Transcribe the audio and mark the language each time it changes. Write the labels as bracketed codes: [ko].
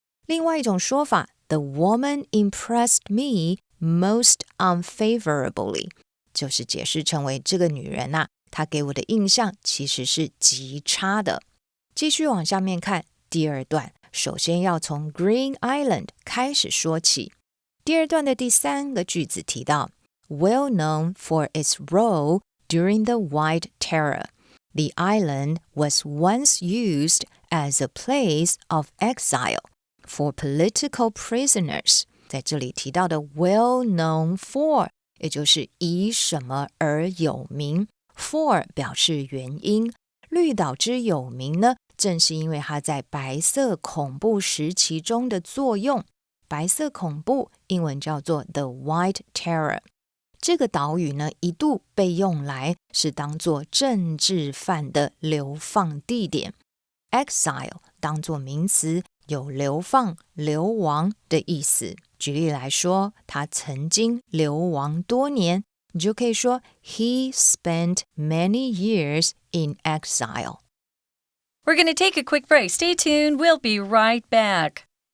[zh] 另外一种说法 [en] The woman impressed me most unfavorably， [zh] 就是解释成为这个女人啊，她给我的印象其实是极差的。继续往下面看第2段，首先要从 Green Island 开始说起。第2段的第3个句子提到 [en] Well known for its role during the White Terror, the island was once used as a place of exile for political prisoners. [zh] 在这里提到的 well known for 也就是以什么而有名， for 表示原因。绿岛之有名呢，正是因为它在白色恐怖时期中的作用。白色恐怖英文叫做 The White Terror。这个岛屿呢，一度被用来是当作政治犯的流放地点。 Exile 当作名词，有流放、流亡的意思。举例来说，他曾经流亡多年，你就可以说 [en] He spent many years in exile. We're going to take a quick break. Stay tuned. We'll be right back.